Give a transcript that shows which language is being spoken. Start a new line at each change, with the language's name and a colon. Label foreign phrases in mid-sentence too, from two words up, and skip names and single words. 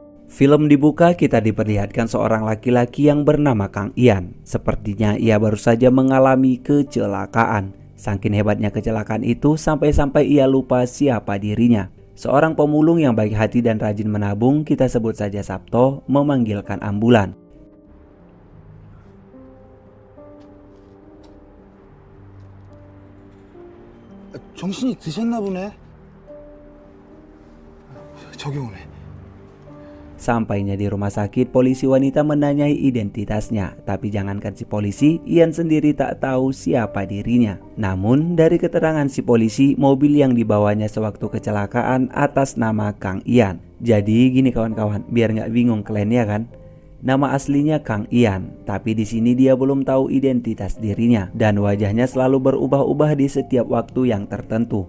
Indonesian: Film dibuka, kita diperlihatkan seorang laki-laki yang bernama Kang Ian. Sepertinya ia baru saja mengalami kecelakaan. Saking hebatnya kecelakaan itu sampai-sampai ia lupa siapa dirinya. Seorang pemulung yang baik hati dan rajin menabung, kita sebut saja Sabto, memanggilkan ambulan.
Korean: 정신이 드셨나 보네. 저기 오네.
Indonesian: Sampainya di rumah sakit, polisi wanita menanyai identitasnya. Tapi jangankan si polisi, Ian sendiri tak tahu siapa dirinya. Namun dari keterangan si polisi, mobil yang dibawanya sewaktu kecelakaan atas nama Kang Ian. Jadi gini kawan-kawan, biar nggak bingung kalian ya kan. Nama aslinya Kang Ian, tapi di sini dia belum tahu identitas dirinya dan wajahnya selalu berubah-ubah di setiap waktu yang tertentu.